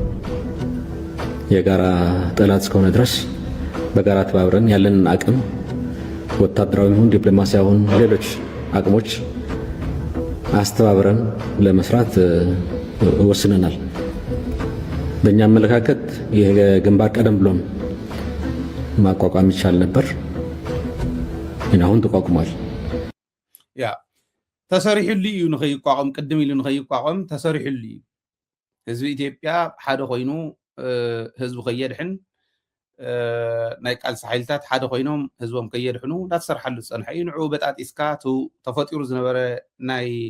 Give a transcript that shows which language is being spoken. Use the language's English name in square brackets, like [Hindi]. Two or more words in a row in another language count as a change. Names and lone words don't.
[Amharic] የጋራ ጠላት እስከሆነ ድረስ በጋራ ተባብረን ያለንን አቅም ወታደራዊ ይሁን ዲፕሎማሲያዊ ይሁን ሌሎች አቅሞች አስተባብረን ለመስራት ወስነናል። በእኛ አመለካከት ይሄ ግንባር ቀደም ብሎም ማቋቋም ይቻል ነበር፣ ግን አሁን ተቋቁሟል። [Tigrinya] ያ ተሰሪሑሉ እዩ ንኸይቋቋም ቅድም ኢሉ ንኸይቋቋም ተሰሪሑሉ እዩ። ህዝቢ ኢትዮጵያ ሓደ ኮይኑ ህዝቡ ከየድሕን ናይ ቃልሲ ሓይልታት ሓደ ኮይኖም ህዝቦም ከየድሕኑ እንዳተሰርሓሉ ዝፀንሐ እዩ። ንዕኡ በጣጢስካ ተፈጢሩ ዝነበረ ናይ